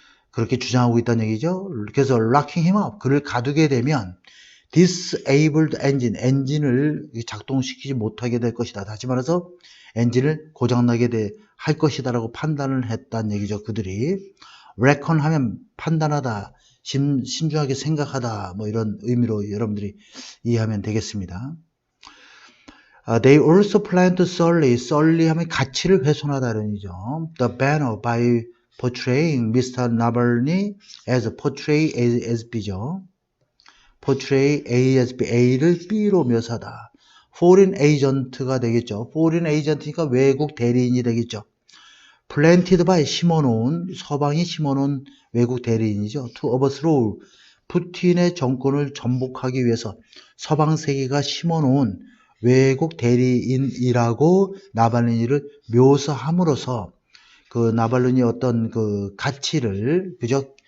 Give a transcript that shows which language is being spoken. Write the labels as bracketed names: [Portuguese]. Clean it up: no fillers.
[Korean] 그렇게 주장하고 있다는 얘기죠. 그래서 [English] locking him up, [Korean] 그를 가두게 되면 [English] disabled engine, [Korean] 엔진을 작동시키지 못하게 될 것이다. 다시 말해서 엔진을 고장나게 할 것이다 라고 판단을 했다는 얘기죠. 그들이 reckon 하면 판단하다, 신중하게 생각하다 뭐 이런 의미로 여러분들이 이해하면 되겠습니다. [English] They also plan to sully [Korean] 하면 가치를 훼손하다는 얘기죠. [English] The banner by portraying Mr. Navalny as portray as B죠. portray A as B, [Korean] A를 B로 묘사하다. foreign agent가 되겠죠. foreign agent니까 외국 대리인이 되겠죠. [English] planted by [Korean] 심어놓은, 서방이 심어놓은 외국 대리인이죠. [English] to overthrow, [Korean] 푸틴의 정권을 전복하기 위해서 서방 세계가 심어놓은 외국 대리인이라고 나발리니를 묘사함으로써 그 나발리니의 어떤 그 가치를, 그죠?